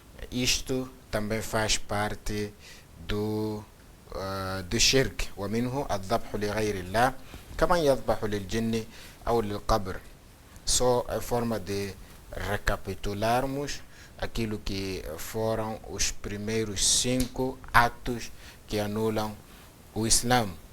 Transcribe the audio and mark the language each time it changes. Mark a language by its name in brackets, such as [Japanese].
[Portuguese] Isto também faz parte do shirk. [Arabic] ومنه الذبح لغير الله كما يذبح للجن أو للقبر. [Portuguese] Só a forma de recapitularmos aquilo que foram os primeiros 5 atos que anulam o Islã.